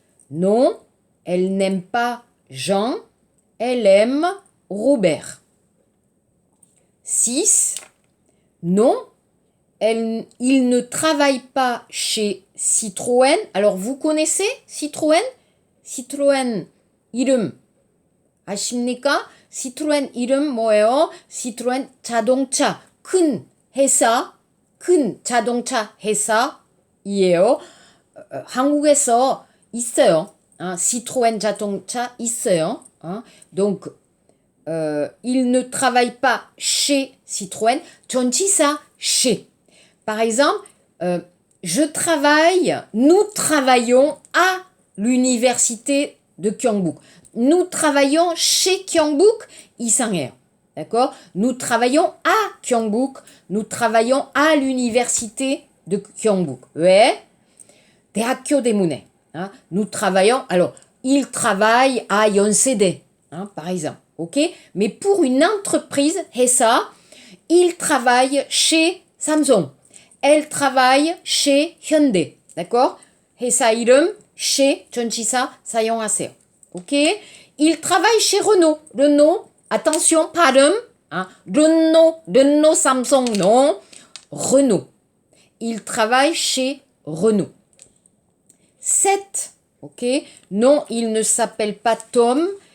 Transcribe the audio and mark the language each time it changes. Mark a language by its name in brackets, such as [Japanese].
[French] Non, elle n'aime pas Jean. Elle aime Robert. 6. Non, il ne travaille pas chez Citroën. Alors, vous connaissez Citroën? [Korean] Citroën 이름 아십니까? Citroën 이름 뭐예요? Citroën 자동차 큰 회사, 큰 자동차 회사이에요. 한국에서 있어요. Citroën 자동차 있어요. [French] Donc, il ne travaille pas chez Citroën. 전치사 chez. Par exemple, nous travaillons à l'université de Gyeongbuk. Nous travaillons chez Gyeongbuk, 이상해요. D'accord? Nous travaillons à Gyeongbuk. Nous travaillons à l'université de Gyeongbuk. [Korean] 왜? 대학교 때문에. Nous travaillons. [French] Alors, il travaille à 연세대, par exemple. Ok? Mais pour une entreprise, 회사, il travaille chez Samsung. Elle travaille chez Hyundai. D'accord? [Korean] 회사 이름, chez, 전치사 사용하세요. Ok? [French] Il travaille chez Renault. Renault, attention, 발음. Renault, Samsung, non. Renault. Il travaille chez Renault. 7. Ok? Non, il ne s'appelle pas Tom.